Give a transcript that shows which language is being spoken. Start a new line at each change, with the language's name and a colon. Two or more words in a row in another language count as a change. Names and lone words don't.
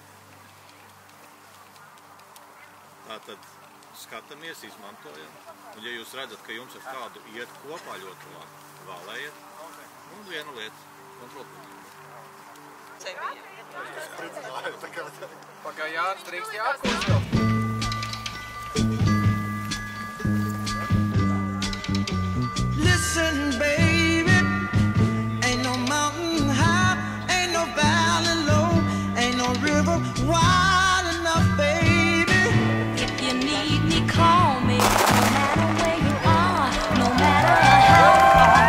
Latvian: Tātad skatāmies, izmantojam. Un ja jūs redzat, ka jums ar kādu iet kopā ļoti labi, vēlējiet. Un viena lieta - kontrolpunktā. Pagā Jānis drīkst jākos.
English: Listen, baby, ain't no mountain high, ain't no valley low, ain't no river wide enough, baby. If you need me, call me, no matter where you are, no matter how far.